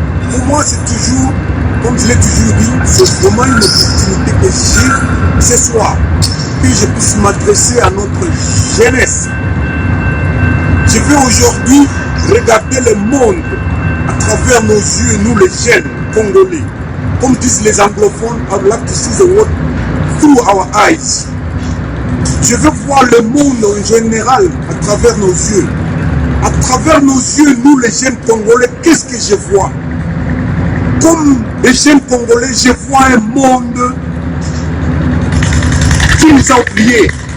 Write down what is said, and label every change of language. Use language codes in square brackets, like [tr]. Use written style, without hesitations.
[fr] Pour moi, c'est toujours, comme je l'ai toujours dit, c'est vraiment une opportunité que j'ai ce soir, que je puisse m'adresser à notre jeunesse. Je veux aujourd'hui regarder le monde à travers nos yeux, nous les jeunes congolais. Comme disent les anglophones, [en] I would like to see the world through our eyes. [fr] Je veux voir le monde en général à travers nos yeux. À travers nos yeux, nous les jeunes Congolais, qu'est-ce que je vois? Comme les jeunes Congolais, je vois un monde qui nous a oubliés.